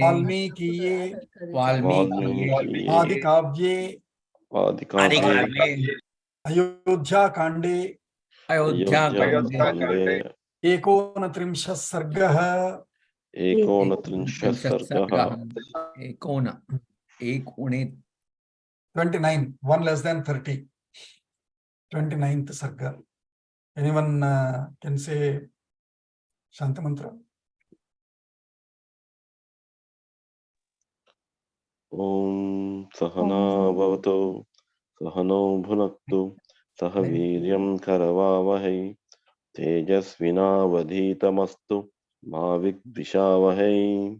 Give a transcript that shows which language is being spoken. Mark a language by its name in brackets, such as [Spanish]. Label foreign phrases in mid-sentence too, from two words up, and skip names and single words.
[Sanskrit] वाल्मीकीये आदिकाव्ये Adikavye अयोध्या काण्डे Ayodhya Kande एकोनत्रिंशः सर्गः एकोनत्रिंशः सर्गः. Ekona. [English] 29, 1 less than 30. 29th Sarga. Anyone can say Shanta Mantra? [Sanskrit] ॐ सह नाववतु सह नौ भुनक्तु सह वीर्यं करवावहै तेजस्विनावधीतमस्तु मा विद्विषावहै.